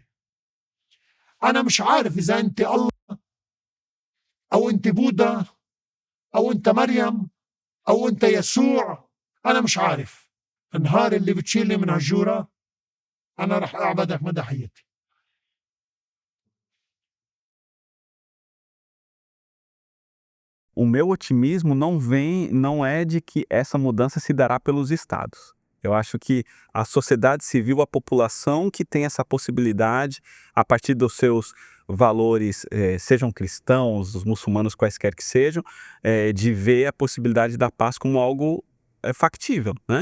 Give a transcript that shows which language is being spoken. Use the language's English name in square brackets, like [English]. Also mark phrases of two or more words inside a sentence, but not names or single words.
[Arabic] أنا مش عارف إذا أنت الله أو أنت بوذا أو أنت مريم أو أنت يسوع، أنا مش عارف. النهار اللي بتشيلني من هالجورة أنا رح أعبدك مدى حياتي. [Portuguese] O meu otimismo não é de que essa mudança se dará pelos estados. Eu acho que a sociedade civil, a população que tem essa possibilidade, a partir dos seus valores, sejam cristãos, os muçulmanos, quaisquer que sejam, de ver a possibilidade da paz como algo factível, né?